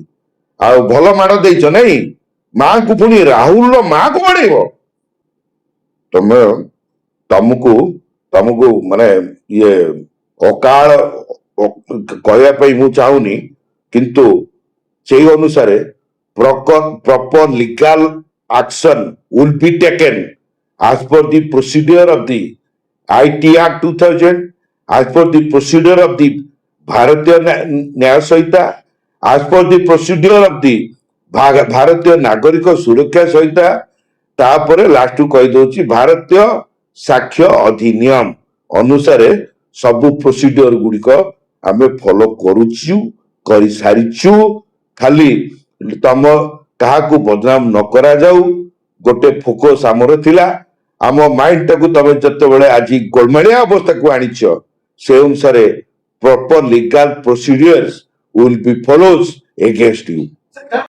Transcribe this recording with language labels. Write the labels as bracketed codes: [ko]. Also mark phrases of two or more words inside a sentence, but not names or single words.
[or] ଆଉ ଭଲ ମାଡ ଦେଇଛ ନାଇଁ, ମାଙ୍କୁ ପୁଣି ରାହୁଲର ମାକୁ ବାଡେଇବ? ତମେ ତମକୁ ମାନେ ଇଏ ଅକାଳ କହିବା ପାଇଁ ମୁଁ ଚାହୁଁନି, କିନ୍ତୁ ସେଇ ଅନୁସାରେ [en] proper legal action will be taken as per the procedure of the IT Act 2000, as per the procedure of the Bharatiya Nyaya Sanhita, as per the procedure of the ଭାରତୀୟ ନାଗରିକ ସୁରକ୍ଷା ସଂହିତା, [or] ତାପରେ ଲାଷ୍ଟ କହିଦଉଛି ଭାରତୀୟ ସାକ୍ଷ୍ୟ ଅଧିନିୟମ ଅନୁସାରେ ସବୁ ପ୍ରୋସିଡିଓର ଗୁଡିକ ଆମେ ଫଲୋ କରୁଛୁ, କରିସାରିଛୁ। ଖାଲି ତମ କାହାକୁ ବଦନାମ ନ କରାଯାଉ, ଗୋଟେ ଫୋକସ ଆମର ଥିଲା। ଆମ ମାଇଣ୍ଡଟାକୁ ତମେ ଯେତେବେଳେ ଆଜି ଗୋଳମାଳିଆ ଅବସ୍ଥାକୁ ଆଣିଛ, ସେ ଅନୁସାରେ [en] proper legal procedures will be follows against you.